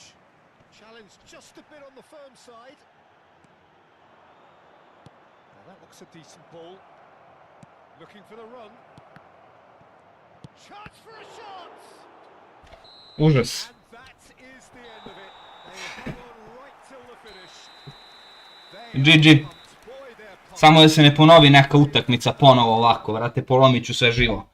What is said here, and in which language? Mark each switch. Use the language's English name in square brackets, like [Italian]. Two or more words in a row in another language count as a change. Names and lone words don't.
[English] Challenge just a bit on the firm side. Now that looks a decent ball. Looking for the run. Chance for a shot! [Bosnian] Užas. [English] And that is the end of it. They hung on right till the finish. GG. [Bosnian] Samo da se ne ponovi neka utakmica ponovo ovako, vrate, polomit ću sve živo.